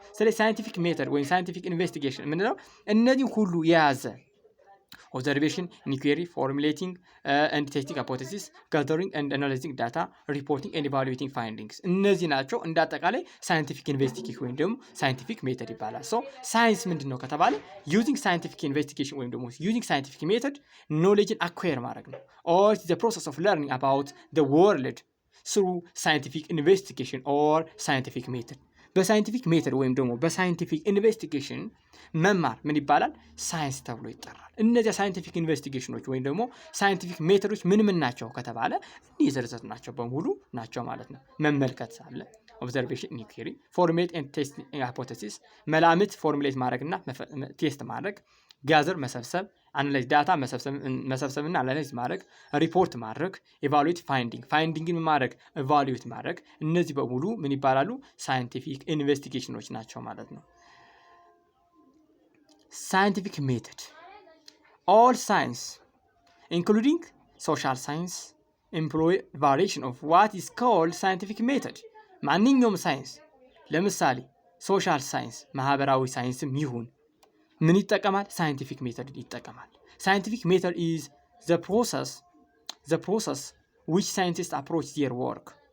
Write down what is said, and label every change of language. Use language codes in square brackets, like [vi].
[en] ስለዚህ scientific method ወይም scientific investigation የምንለው እነዚህ ሁሉ የያዘ observation, inquiry, formulating and testing hypothesis, gathering and analyzing data, reporting and evaluating findings እነዚህ ናቸው። እንዳጠቃላይ scientific investigation ወይም ደግሞ scientific method ይባላል። so [am] ሳይንስ ምንድነው ከተባለ [en] using scientific investigation ወይም ደግሞ using scientific method knowledge acquire ማድረግ ነው። or the process of learning about the world through scientific investigation or scientific method. [am] በሳይንቲፊክ ሜተድ ወይም ደግሞ በሳይንቲፊክ ኢንቨስቲጌሽን መማር ምን ይባላል? ሳይንስ ተብሎ ይጠራል። እነዚያ ሳይንቲፊክ ኢንቨስቲጌሽኖች ወይም ደግሞ ሳይንቲፊክ ሜተዶች ምን ናቸው ከተባለ እነዚህ ዝርዝር ናቸው በሙሉ ናቸው ማለት ነው። መመልከት አለ፣ ኦብዘርቬሽን፣ ኢንኩዌሪ፣ ፎርሙሌት ኤንድ ቴስት ሃይፖቴሲስ፣ መላምት ፎርሙሌት ማድረግና ቴስት ማድረግ፣ ጋዘር መሰብሰብ፣ አናላይዝ ዳታ መሰብሰብና አናላይዝ ማድረግ፣ ሪፖርት ማድረግ፣ ኢቫሉዌት ፋይንዲንግን ማድረግ፣ ኢቫሉዌት ማድረግ፣ እነዚህ በሙሉ ምን ይባላሉ? [en] ሳይንቲፊክ ኢንቨስቲጌሽኖች [am] ናቸው ማለት ነው። [en] ሳይንቲፊክ ሜተድ all science including social science employ variation of what is called scientific method. [am] ማንኛውም ሳይንስ ለምሳሌ ሶሻል ሳይንስ ማህበራዊ ሳይንስም ይሁን ምን ይጠቀማል? [en] ሳይንቲፊክ ሜተድ [am] ይጠቀማል። [en] ሳይንቲፊክ ሜተድ is the process which scientists approach their work.